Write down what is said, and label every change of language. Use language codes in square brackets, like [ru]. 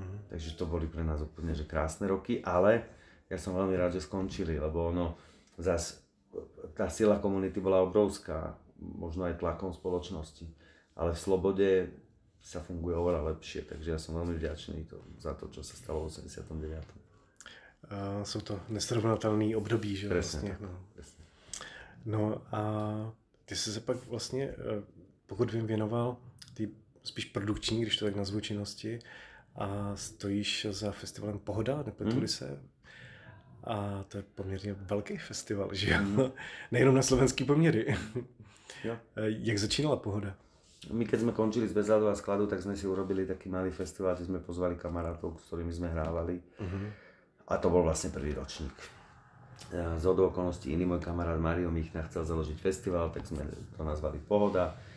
[sk] Takže to boli pre nás úplne že krásne roky, ale ja som veľmi rád, že skončili, lebo zas tá sila komunity bola obrovská, možno aj tlakom spoločnosti. Ale v slobode sa funguje oveľa lepšie, takže ja som veľmi vďačný za to, čo sa stalo v 89. [cs] Jsou to nesrovnatelné období, že [sk] presne, [cs] vlastně. [sk] Presne. [cs] No a ty jsi se pak vlastně, pokud vím, věnoval ty spíš produkční, když to tak nazvu, činnosti a stojíš za festivalem Pohoda, nepletu se. A to je poměrně velký festival, že jo? Nejenom na slovenský poměry. Jo. Jak začínala Pohoda? [sk] My keď sme končili z Bez ľadu a skladu, tak sme si urobili taký malý festival, že sme pozvali kamarátov, s ktorými sme hrávali. A to bol vlastne prvý ročník. Zhodou okolností iný môj kamarát Mario Michna chcel založiť festival, tak sme to nazvali Pohoda.